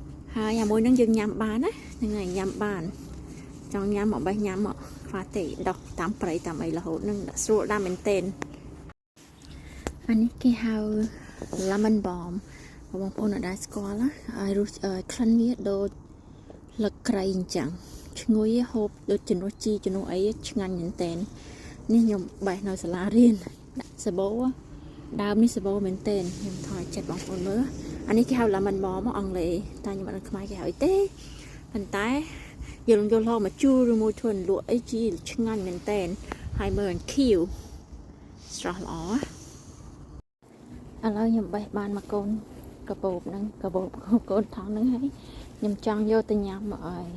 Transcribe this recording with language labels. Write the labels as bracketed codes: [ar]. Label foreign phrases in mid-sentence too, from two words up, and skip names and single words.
[km] ហើយអាមួយនឹងយើងញ៉ាំបានណាហ្នឹងហើយញ៉ាំបានចង់ញ៉ាំមកបេះញ៉ាំមកខ្វះទេដុសតាមព្រៃតាមអីរហូតនឹងស្រួលដែរមែនទែនអា នេះគេហៅ [en] lemon balm [km] បងប្អូនអាចស្គាល់ណាហើយរសក្លិនវាដូចលឹកក្រៃអញ្ចឹងឈ្ងុយហូបដូចជំនួសជីជំនួសអីឆ្ងាញ់មែនទែននេះខ្ញុំបេះនៅសាលារៀនដាក់សាប៊ូដើមនេះសាប៊ូមែនទែនខ្ញុំថយចិត្តបងប្អូនមើលអានេះគេហៅ [en] lemon balm [km] អង់គ្លេសតែខ្ញុំអត់ដឹងខ្មែរគេហៅអីទេប៉ុន្តែយើងយកឡមកជូរឬមួយធ្វើលក់អីជីឆ្ងាញ់មែនទែនហើយមើលខៀវស្រស់ល្អឥ ឡូវខ្ញុំបេះបានមកកូនកបោបហ្នឹងកបោបកូនថងហ្នឹងហើយខ្ញុំចង់យកទៅញ៉ាំមកឲ្យ